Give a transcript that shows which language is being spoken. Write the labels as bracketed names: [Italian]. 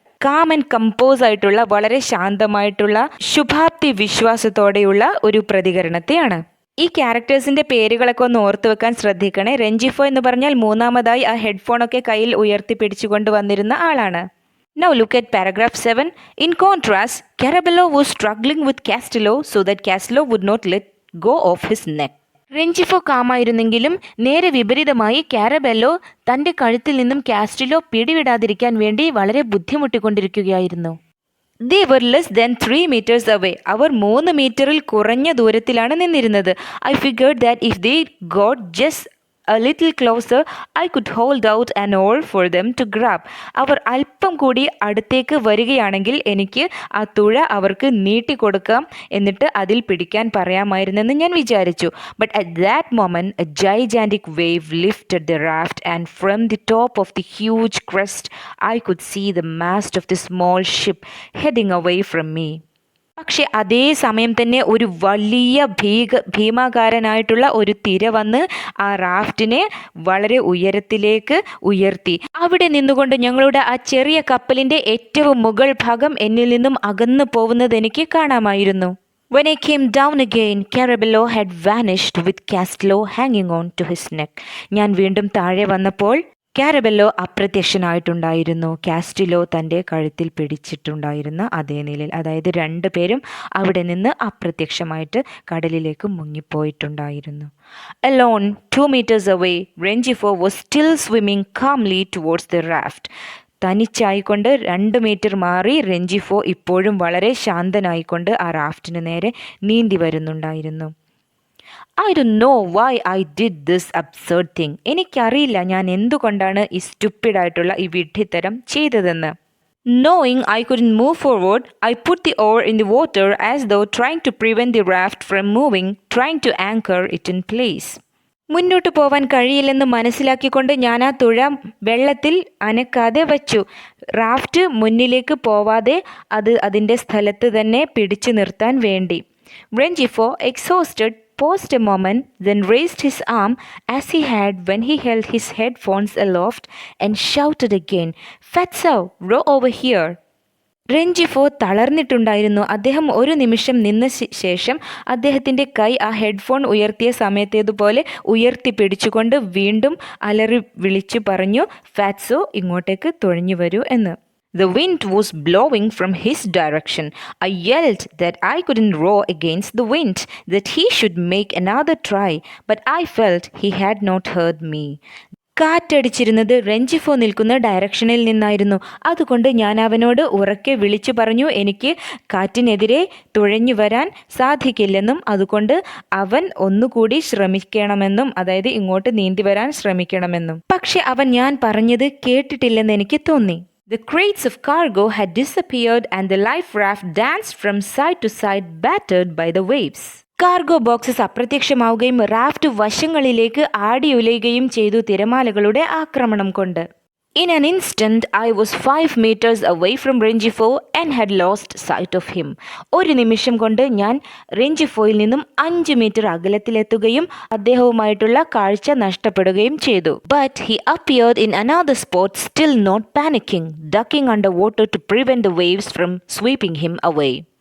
[English] calm and compose [Malayalam] ആയിട്ടുള്ള വളരെ ശാന്തമായിട്ടുള്ള ശുഭാപ്തി വിശ്വാസത്തോടെയുള്ള ഒരു പ്രതികരണത്തെയാണ്. ഈ ക്യാരക്ടേഴ്സിന്റെ പേരുകളൊക്കെ ഒന്ന് ഓർത്തു വെക്കാൻ ശ്രദ്ധിക്കണേ. രഞ്ജിഫോ എന്ന് പറഞ്ഞാൽ മൂന്നാമതായി ആ ഹെഡ്ഫോണൊക്കെ കയ്യിൽ ഉയർത്തി പിടിച്ചുകൊണ്ട് വന്നിരുന്ന ആളാണ്. [English] Now look at paragraph 7. In contrast, Carabello was struggling with Castello so that Castello would not let go of his neck. [Malayalam] രഞ്ജിഫോ കാമായിരുന്നെങ്കിലും നേരെ വിപരീതമായി കാരബെല്ലോ തൻ്റെ കഴുത്തിൽ നിന്നും കാസ്റ്റിലോ പിടിവിടാതിരിക്കാൻ വേണ്ടി വളരെ ബുദ്ധിമുട്ടിക്കൊണ്ടിരിക്കുകയായിരുന്നു. [English] They were less than 3 meters away. [Malayalam] അവർ 3 മീറ്ററിൽ കുറഞ്ഞ ദൂരത്തിലാണ് നിന്നിരുന്നത്. [English] I figured that if they got just a little closer, I could hold out an oar for them to grab. [Malayalam] അവർ അല്പം കൂടി അടുത്തേക്ക് വരികയാണെങ്കിൽ എനിക്ക് ആ തുഴ അവർക്ക് നീട്ടിക്കൊടുക്കാം, എന്നിട്ട് അതിൽ പിടിക്കാൻ പറയാമായിരുന്നെന്ന് ഞാൻ വിചാരിച്ചു. [English] But at that moment, a gigantic wave lifted the raft, and from the top of the huge crest, I could see the mast of the small ship heading away from me. [Malayalam] പക്ഷെ അതേ സമയം തന്നെ ഒരു വലിയ ഭീമാകാരനായിട്ടുള്ള ഒരു തിര വന്ന് ആ റാഫ്റ്റിനെ വളരെ ഉയരത്തിലേക്ക് ഉയർത്തി. അവിടെ നിന്നുകൊണ്ട് ഞങ്ങളുടെ ആ ചെറിയ കപ്പലിൻ്റെ ഏറ്റവും മുകൾ ഭാഗം എന്നിൽ നിന്നും അകന്നു പോകുന്നത് എനിക്ക് കാണാമായിരുന്നു. [English] When I came down again, Carabello had vanished with Castello hanging on to his neck. [Malayalam] ഞാൻ വീണ്ടും താഴെ വന്നപ്പോൾ കാരബെല്ലോ അപ്രത്യക്ഷനായിട്ടുണ്ടായിരുന്നു. കാസ്റ്റിലോ തൻ്റെ കഴുത്തിൽ പിടിച്ചിട്ടുണ്ടായിരുന്ന അതേ നിലയിൽ, അതായത് രണ്ടുപേരും അവിടെ നിന്ന് അപ്രത്യക്ഷമായിട്ട് കടലിലേക്ക് മുങ്ങിപ്പോയിട്ടുണ്ടായിരുന്നു. [English] Alone 2 meters away, Rengifo was still swimming calmly towards the raft. [Malayalam] തനിച്ചായിക്കൊണ്ട് 2 metre മാറി രഞ്ജിഫോ ഇപ്പോഴും വളരെ ശാന്തനായിക്കൊണ്ട് ആ റാഫ്റ്റിന് നേരെ നീന്തി വരുന്നുണ്ടായിരുന്നു. [English] I don't know why I did this absurd thing. [Malayalam] എനിക്കറിയില്ല ഞാൻ എന്തുകൊണ്ടാണ് ഈ സ്റ്റുപ്പിഡായിട്ടുള്ള ഈ വിഡ്ഢിത്തരം ചെയ്തതെന്ന്. [English] Knowing I couldn't move forward, I put the oar in the water as though trying to prevent the raft from moving, trying to anchor it in place. [Malayalam] മുന്നോട്ട് പോവാൻ കഴിയില്ലെന്ന് മനസ്സിലാക്കിക്കൊണ്ട് ഞാൻ ആ തുഴ വെള്ളത്തിൽ അനക്കാതെ വച്ചു. റാഫ്റ്റ് മുന്നിലേക്ക് പോവാതെ അത് അതിൻ്റെ സ്ഥലത്ത് തന്നെ പിടിച്ചു നിർത്താൻ വേണ്ടി. [English] Rengifo, exhausted, paused a moment, then raised his arm as he had when he held his headphones aloft and shouted again, "Fatso, row over here." [Malayalam] രഞ്ജിഫോ തളർന്നിട്ടുണ്ടായിരുന്നു. അദ്ദേഹം ഒരു നിമിഷം നിന്ന ശേഷം അദ്ദേഹത്തിൻ്റെ കൈ ആ ഹെഡ്ഫോൺ ഉയർത്തിയ സമയത്തേതുപോലെ ഉയർത്തി പിടിച്ചുകൊണ്ട് വീണ്ടും അലറി വിളിച്ചു പറഞ്ഞു, "ഫാറ്റ്സോ, ഇങ്ങോട്ടേക്ക് തുഴഞ്ഞു വരൂ" എന്ന്. [English] The wind was blowing from his direction. I yelled that I couldn't row against the wind, that he should make another try, but I felt he had not heard me. [Malayalam] കാറ്റടിച്ചിരുന്നത് രഞ്ജിഫോ നിൽക്കുന്ന ഡയറക്ഷനിൽ നിന്നായിരുന്നു. അതുകൊണ്ട് ഞാൻ അവനോട് ഉറക്കെ വിളിച്ചു പറഞ്ഞു എനിക്ക് കാറ്റിനെതിരെ തുഴഞ്ഞു വരാൻ സാധിക്കില്ലെന്നും അതുകൊണ്ട് അവൻ ഒന്നുകൂടി ശ്രമിക്കണമെന്നും, അതായത് ഇങ്ങോട്ട് നീന്തി വരാൻ ശ്രമിക്കണമെന്നും. പക്ഷെ അവൻ ഞാൻ പറഞ്ഞത് കേട്ടിട്ടില്ലെന്ന് എനിക്ക് തോന്നി. [English] The crates of cargo had disappeared and the life raft danced from side to side, battered by the waves. [Malayalam] Cargo boxes അപ്രത്യക്ഷമാവുകയും raft വശങ്ങളിലേക്ക് ആടിയുലയുകയും ചെയ്തു തിരമാലകളുടെ ആക്രമണം കൊണ്ട്. [English] In an instant, I was 5 meters away from Rengifo and had lost sight of him. [Malayalam] ഒരു നിമിഷം കൊണ്ട് ഞാൻ രഞ്ജിഫോയിൽ നിന്നും 5 metre അകലത്തിലെത്തുകയും അദ്ദേഹവുമായിട്ടുള്ള കാഴ്ച നഷ്ടപ്പെടുകയും ചെയ്തു. [English] But he appeared in another spot, still not panicking, ducking underwater to prevent the waves from sweeping him away.